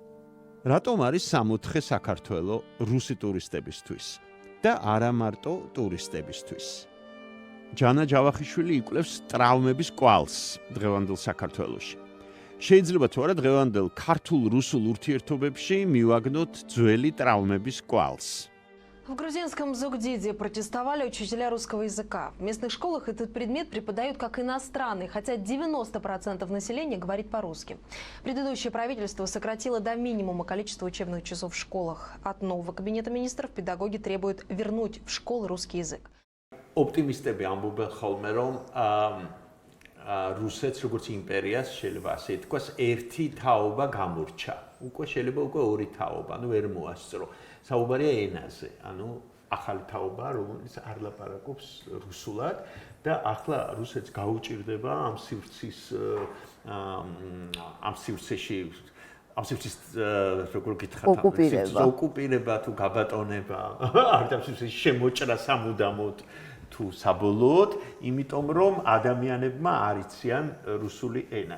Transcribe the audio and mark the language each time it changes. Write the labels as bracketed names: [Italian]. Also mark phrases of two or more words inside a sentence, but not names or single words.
[Georgian] რატომ არის სამოთხე საქართველო რუსი ტურისტებისთვის და არა მარტო ტურისტებისთვის? ჯანა ჯავახიშვილი იკვლევს ტრავმების კვალს დღევანდელ საქართველოში. შეიძლება თუ არა დღევანდელ ქართულ-რუსულ ურთიერთობებში მივაგნოთ ძველი ტრავმების კვალს. [Russian] В грузинском Зугдиде протестовали учителя русского языка. В местных школах этот предмет преподают как иностранный, хотя 90% населения говорит по-русски. Предыдущее правительство сократило до минимума количество учебных часов в школах. От нового кабинета министров педагоги требуют вернуть в школы русский язык. [Georgian] Optimistები ამბობენ ხოლმე რომ რუსეთს როგორც იმპერიას შეიძლება ასე ითქვას ერთი თაობა გამორჩა. უკვე შეიძლება უკვე ორი თაობა, ვერ მოასწრო. საუბარია ენაზე, ახალი თაობა, რომელიც არ ლაპარაკობს რუსულად და ახლა რუსეთს გაუჭირდება ამ სივრცეში როგორ გითხრათ, ოკუპირება თუ გაბატონება, არ დავსვისის შემოჭრა სამუდამოდ თუ საბოლოოდ, იმიტომ რომ ადამიანებმა არ იციან რუსული ენა.